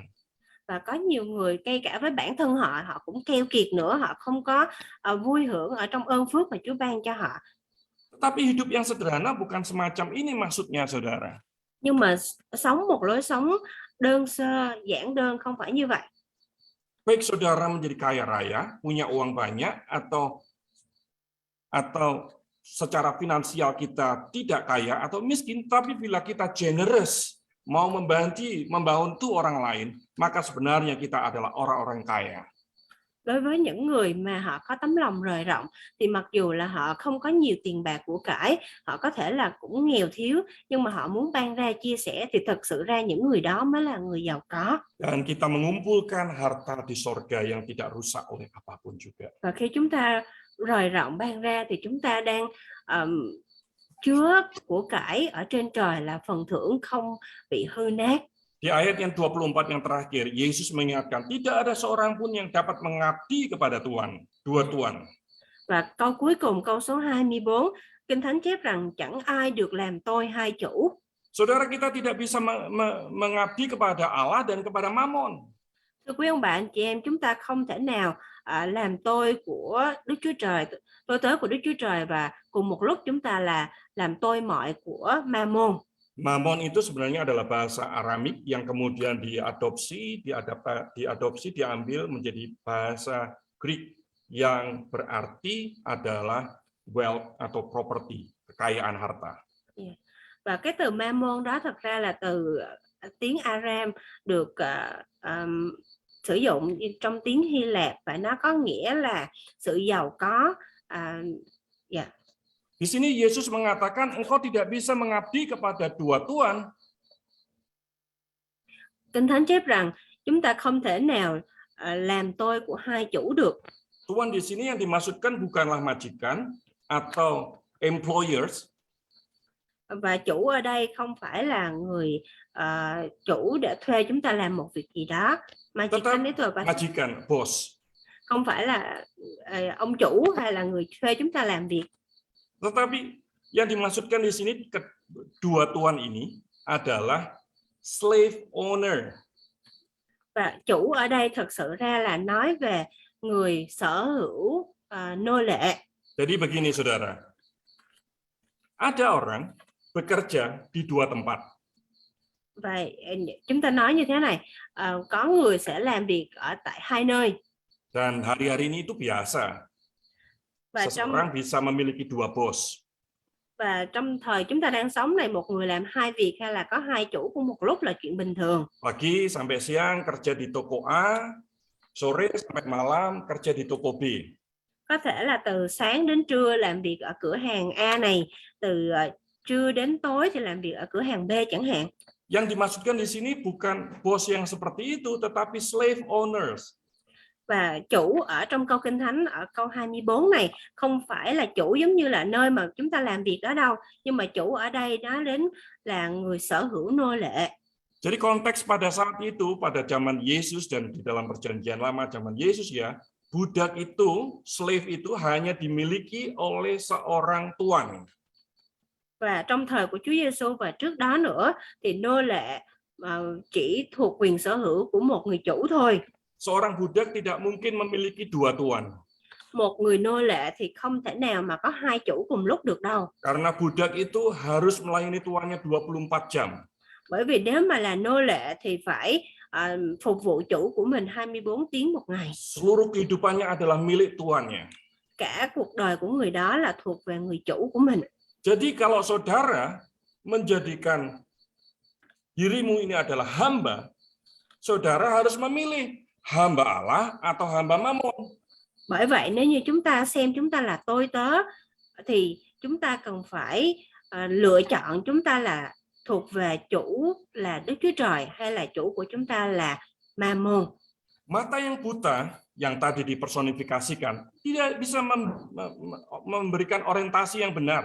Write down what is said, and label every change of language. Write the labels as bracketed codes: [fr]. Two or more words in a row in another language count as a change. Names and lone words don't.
[vi] Và có nhiều người ngay cả với bản thân họ cũng keo kiệt nữa, họ không có vui hưởng ở trong ơn phước mà Chúa ban cho họ. [id] Tetapi hidup yang sederhana bukan semacam ini maksudnya, saudara. [vi] Nhưng mà sống một lối sống đơn sơ, giản đơn không phải như vậy. [id] Baik saudara menjadi kaya raya, punya uang banyak, atau secara finansial kita tidak kaya atau miskin, tapi bila kita generous, mau membantu orang lain, maka sebenarnya kita adalah orang-orang kaya. [vi] Đối với những người mà họ có tấm lòng rời rộng thì mặc dù là họ không có nhiều tiền bạc của cải, họ có thể là cũng nghèo thiếu, nhưng mà họ muốn ban ra chia sẻ thì thật sự ra những người đó mới là người giàu có. [id] Dan kita mengumpulkan harta di sorga yang tidak rusak oleh apapun juga. [vi] Và khi chúng ta rời rộng ban ra thì chúng ta đang chứa của cải ở trên trời là phần thưởng không bị hư nát. [id] Di ayat yang 24 yang terakhir, Yesus mengingatkan, tidak ada seorang pun yang dapat mengabdi kepada Tuhan, dua tuan. [vi] Và câu cuối cùng, câu số 24, Kinh Thánh chép rằng chẳng ai được làm tôi hai chủ. [id] Saudara, kita tidak bisa mengabdi kepada Allah dan kepada Mammon. [vi] Thưa quý ông bà anh chị em, chúng ta không thể nào làm tôi của Đức Chúa Trời, tôi tớ của Đức Chúa Trời và cùng một lúc chúng ta là làm tôi mọi của Mammon. [id] Mammon itu sebenarnya adalah bahasa Aramik yang kemudian diambil menjadi bahasa Greek yang berarti adalah wealth atau property, kekayaan harta. [vi] Và cái từ Mammon đó thật ra là từ tiếng Aram được sử dụng trong tiếng Hy Lạp và nó có nghĩa là sự giàu có. [id] Di sini Yesus mengatakan engkau tidak bisa mengabdi kepada dua tuan. [vi] Kinh Thánh chép rằng chúng ta không thể nào làm tôi của hai chủ được. [id] Tuan di sini yang dimaksudkan bukanlah majikan atau employers. [vi] Và chủ ở đây không phải là người chủ để thuê chúng ta làm một việc gì đó. [id] Majikan, boss. [vi] Không phải là ông chủ hay là người thuê chúng ta làm việc. [id] Tetapi yang dimaksudkan di sini dua tuan ini adalah [en] slave owner. [vi] Và chủ ở đây thật sự ra là nói về người sở hữu nô lệ. [id] Jadi begini saudara, ada orang bekerja di dua tempat. [vi] Vậy chúng ta nói như thế này, có người sẽ làm việc ở tại hai nơi. [id] Dan hari-hari ini itu biasa. Seseorang bisa memiliki dua bos. [vi] Và trong thời chúng ta đang sống này, một người làm hai việc hay là có hai chủ cùng một lúc là chuyện bình thường. [id] Pagi sampai siang kerja di toko A, sore sampai malam kerja di toko B. [vi] Có thể là từ sáng đến trưa làm việc ở cửa hàng A này, từ trưa đến tối thì làm việc ở cửa hàng B chẳng hạn. [id] Yang dimaksudkan di sini bukan bos yang seperti itu, tetapi [en] slave owners. [vi] Và chủ ở trong câu Kinh Thánh ở câu 24 này không phải là chủ giống như là nơi mà chúng ta làm việc đó đâu, nhưng mà chủ ở đây nói đến là người sở hữu nô lệ. [id] Jadi konteks pada saat itu, pada zaman Yesus dan di dalam perjanjian lama zaman Yesus ya, budak itu, slave itu hanya dimiliki oleh seorang tuan. [vi] Và trong thời của Chúa Giêsu và trước đó nữa thì nô lệ chỉ thuộc quyền sở hữu của một người chủ thôi. [id] Seorang budak tidak mungkin memiliki dua tuan. [vi] Một người nô lệ thì không thể nào mà có hai chủ cùng lúc được đâu. [id] Karena budak itu harus melayani tuannya 24 jam. [vi] Bởi vì nếu mà là nô lệ thì phải phục vụ chủ của mình 24 tiếng một ngày. [id] Seluruh kehidupannya adalah milik tuannya. [vi] Cả cuộc đời của người đó là thuộc về người chủ của mình. [id] Jadi kalau saudara menjadikan dirimu ini adalah hamba, saudara harus memilih hamba Allah atau hamba Mammon. [vi] Bởi vậy nếu như chúng ta xem chúng ta là tôi tớ thì chúng ta cần phải lựa chọn chúng ta là thuộc về chủ là Đức Chúa Trời hay là chủ của chúng ta là Mammon. [id] Mata yang buta yang tadi dipersonifikasikan tidak bisa memberikan orientasi yang benar.